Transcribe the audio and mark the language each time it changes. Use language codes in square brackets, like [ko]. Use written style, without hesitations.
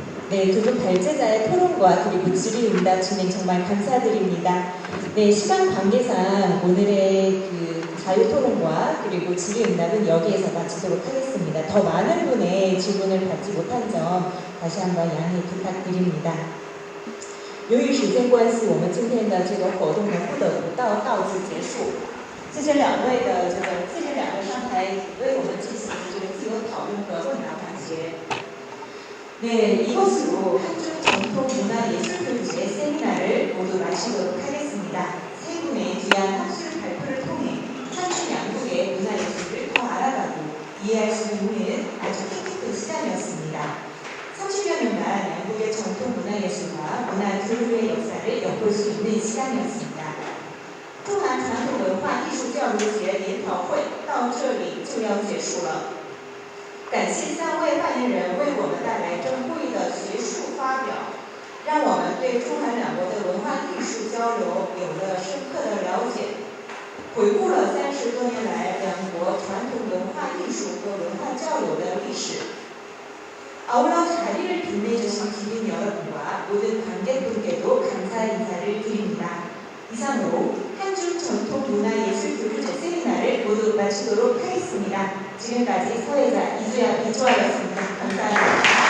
[ko] 네, 두 분 발제자의 토론과 그리고 질의응답 진행 정말 감사드립니다. 네, 시간 관계상 오늘의 그 자유토론과 그리고 질의응답은 여기에서 마치도록 하겠습니다. 더 많은 분의 질문을 받지 못한 점 다시 한번 양해 부탁드립니다. [zh] 由于时间关系，我们今天的这个活动呢不得不到此结束。谢谢两位上台为我们进行这个自由讨论和问答环节。 [ko] 네, 이것으로 한중 전통문화예술교육제 세미나를 모두 마치도록 하겠습니다. 세 분의 귀한 학술 발표를 통해 한중 양국의 문화예술을 더 알아가고 이해할 수 있는 아주 뜻깊은 시간이었습니다. 30여 년간 양국의 전통문화예술과 문화교류의 역사를 엿볼 수 있는 시간이었습니다. [zh] 中韩传统文化艺术教育节研讨会到这里就要结束了。感谢三位发言人为我们带来珍贵的学术发表，让我们对中韩两国的文化艺术交流有了深刻的了解。回顾了30多年来两国传统文化艺术和文化交流的历史。 [ko] 아울러 자리를 빛내주신 기린 여러분과 모든 관객분께도 감사 인사를 드립니다. 이상으로 한중 전통문화예술교류제 세미나를 모두 마치도록 하겠습니다. 지금까지 사회자 이주연이었습니다. 감사합니다.